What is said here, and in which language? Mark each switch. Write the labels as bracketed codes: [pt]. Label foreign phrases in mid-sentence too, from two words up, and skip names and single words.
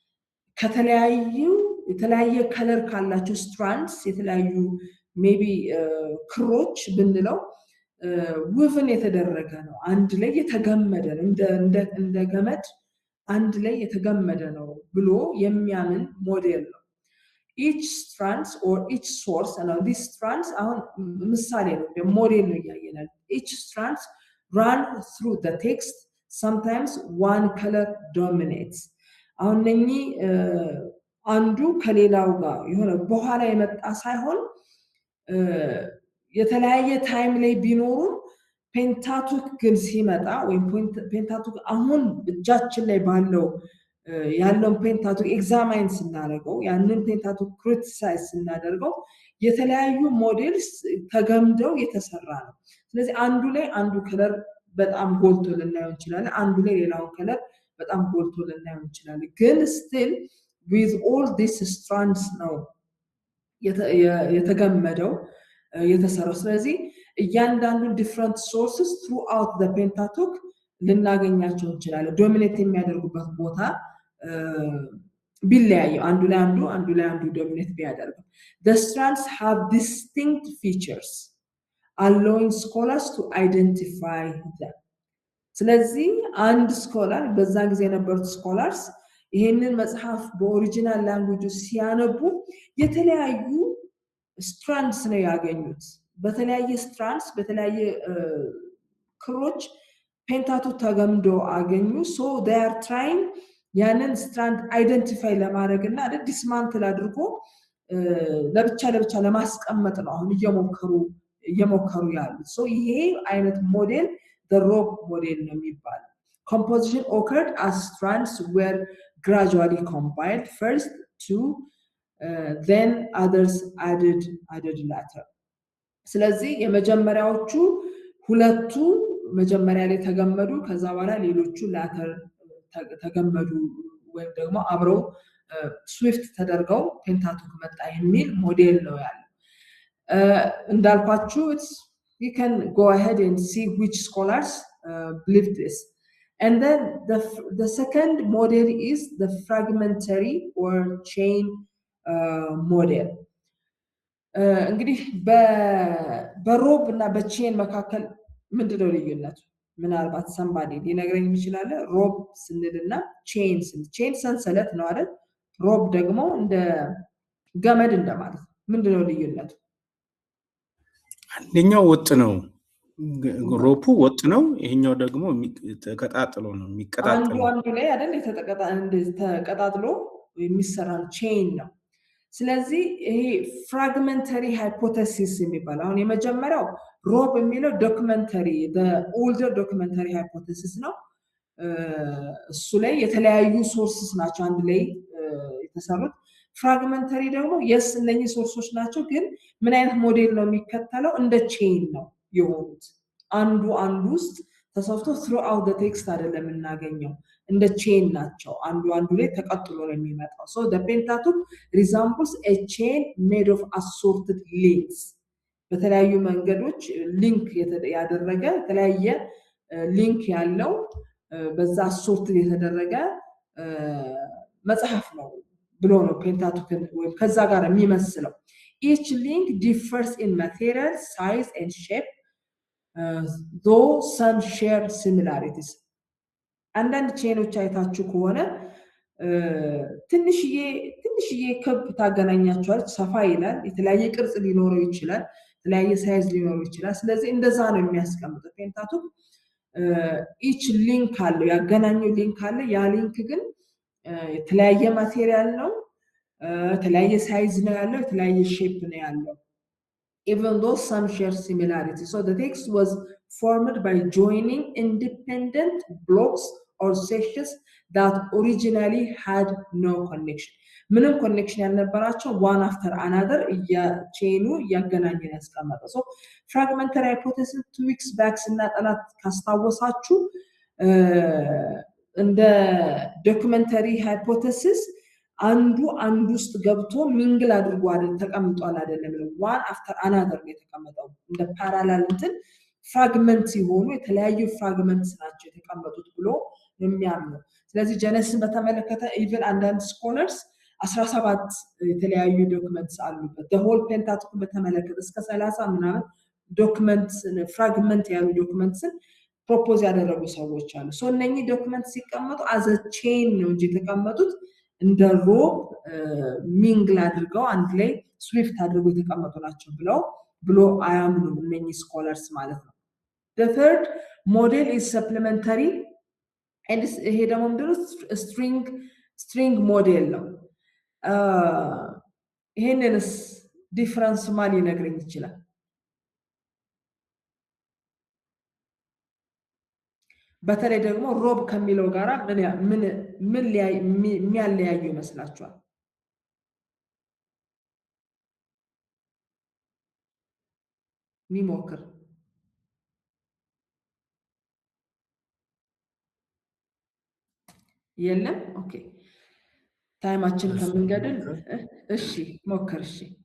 [am] የተለያየ ከለር ካላቸው ስትራንድስ የተለያዩ ሜቢ ክሮች ብንለው ውብን የተደረገ ነው አንድ ላይ የተገመደ ነው እንደ ገመድ አንድ ላይ የተገመደ ነው ብሎ የሚያምን ሞዴል ነው [en] each strands or each source and these strands [am] አሁን ምሳሌ ነው ሞዴል ነው ያያየናል [en] each strands run through the text sometimes one color dominates [am] አሁን ነኚ አንዱ ከሌላው ጋር የሆነ በኋላ የመጣ ሳይሆን የተለያየ ታይም ላይ ቢኖሩ ፔንታቱክ ግን ሲመጣ ወይ ፔንታቱክ አሁን እጃችን ላይ ባለው ያለው ፔንታቱክ ኤግዛማይን ስናደርገው ያንን ፔንታቱክ ክሪቲሳይዝ ስናደርገው የተለያዩ ሞዴልስ ተገምደው የተሰራ ነው ስለዚህ አንዱ ላይ አንዱ ከለር በጣም ጎልቶ ልናየው ይችላል አንዱ ላይ ሌላው ከለር በጣም ጎልቶ ልናየው ይችላል ግን [en] still with all these strands [am] ነው የተገመደው የተሰራው ስለዚህ እያንዳንዱ [en] different sources throughout the pentateuch [am] ልናገኛቸው እንችላለን ዶሚኔት የሚያደርጉበት ቦታ ቢለያዩ አንዱ ላይ አንዱ ዶሚኔት ቢያደርጉ [en] the strands have distinct features allowing scholars to identify them [am] ስለዚህ አንድ ስኮላር በዛ ጊዜ የነበሩት ስኮላርስ ይሄንን መጽሐፍ በኦሪጂናል ላንጉዌጅ ሲያነቡ የተለያዩ strands ነው ያገኙት በተለያየ strands በተለያየ ክሮች ፔንታቱክ ተገምዶ አገኙ [en] so they are trying [am] ያንን strand identify ለማድረግና ዲስማንትል አድርጎ ለብቻ ለማስቀመጥ ነው አሁን እየሞከሩ ያሉት [en] so [am] ይሄ አይነት ሞዴል [en] the rope model [am] ነው የሚባለው [en] composition occurred as strands were gradually combined first two then others added later [am] ስለዚህ የመጀመሪያዎቹ ሁለቱ መጀመሪያ ላይ ተገመዱ ከዛ በኋላ ሌሎቹ ላተር ተገመዱ ወይም ደግሞ አብረው ስዊፍት ተደርገው ፔንታቱክ መጣ የሚል ሞዴል ነው ያለው እንዳልኳችሁ [en] you can go ahead and see which scholars believe this and then the second model is the fragmentary or chain model [am] እንግዲህ በሮብ እና በቼን መካከል ምንድነው ልዩነቱ ምናልባት somebody ሊነግረኝ ይችላል ሮብ ስንልና ቼን ሰንሰለት ነው አይደል ሮብ ደግሞ እንደ ገመድ እንደማለት ምንድነው ልዩነቱ አንደኛው ወጥ ነው ሮፑ ወጥ ነው ይሄኛው ደግሞ ተቀጣጥሎ ነው የሚቀጣጥለው አንዱ ላይ አይደል ተቀጣጥሎ የሚሰራ ቼን ነው ስለዚህ ይሄ ፍራግመንተሪ ሃይፖቴሲስ የሚባለው አሁን የመጀመሪያው ሮብ የሚለው ዶክመንተሪ [en] the older documentary [am] hypothesis ነው እሱ ላይ የተለያዩ ሶርስስ ናቸው አንድ ላይ የተሰሩት ፍራግመንተሪ ደግሞ yes እነኚህ ሶርሶች ናቸው ግን ምን አይነት ሞዴል ነው የሚከተለው እንደ ቼን ነው የሆኑት አንዱ ውስጥ ተሰፍቶ [en] throughout the text [am] አይደለም እናገኘው እንደ ቼን ናቸው አንዱ ላይ ተቀጥሎ ነው የሚመጣው [en] so the pentateuch resembles a chain made of assorted links [am] በተለያዩ መንገዶች ሊንክ ያደረገ የተለያየ ሊንክ ያለው በዛ assorted የተደረገ መጽሐፍ ነው ብሎ ነው ፔንታቱክን ወይ ከዛ ጋር የሚመስለው [en] each link differs in material size and shape though some share similarities [am] አንዳንድ ቼኖች አይታችሁ ከሆነ ትንሽዬ ክብ ታገናኛቸዋለች ሰፋ ይላል የተለያየ ቅርጽ ሊኖረው ይችላል የተለያየ ሳይዝ ሊኖረው ይችላል ስለዚህ እንደዛ ነው የሚያስቀምጠው ፔንታቱክ each link አለው ያገናኘው ሊንክ አለ ያ ሊንክ ግን የተለያየ ማቴሪያል ነው የተለያየ ሳይዝ ነው ያለው የተለያየ ሼፕ ነው ያለው [en] even though some share similarity so the text was formed by joining independent blocks or sections that originally had no connection [am] ምንም ኮኔክሽን ያልነበራቸው [en] one after another [am] ቼኑ ያገናኘን ያስቀመጠው [en] so fragmentary hypothesis 2 weeks back [am] ስናጠናት ካስታወሳችሁ እንደ ዶክመንተሪ ሃይፖቴሲስ አንዱ ውስጥ ገብቶ ሚንግል አድርጎ አይደል ተቀምጧል አይደለም [en] one after another [am] ነው የተቀመጠው እንደ ፓራላል እንትን ፍራግመንት ሲሆኑ የተለያዩ ፍራግመንትስ ናቸው የተቀመጡት ብሎ የሚያምኑ ስለዚህ ጀነሲስን በተመለከተ ኢቭን አንዳንድ ስኮለርስ 17 የተለያዩ ዶክመንትስ አሉበት [en] the whole pentateuch [am] በተመለከተ እስከ 30 ምናምን ዶክመንትስ ፍራግመንት ያሉ ዶክመንትስን ፕሮፖዝ ያደረጉ ሰዎች አሉ ሶ እነኚህ ዶክመንት ሲቀመጡ አዘ ቼን ነው እንጂ የተቀመጡት እንደ ሮብ ሚንግል አድርገው አንድ ላይ ስዊፍት አድርገው የተቀመጡ ናቸው ብሎ አያምኑም እነኚህ ስኮላርስ ማለት ነው [en] the third model is supplementary and [am] ይሄ ደግሞ ምንድነው [en] string model [am] ነው ይሄንንስ ዲፈረንስ ማን ሊነግረኝ ይችላል በተለይ ደግሞ ሮብ ከሚለው ጋራ ምን የሚያለያዩ ይመስላችኋል ሚሞክር የለም ኦኬ ታይማችን ከምንገድል እሺ ሞክር እሺ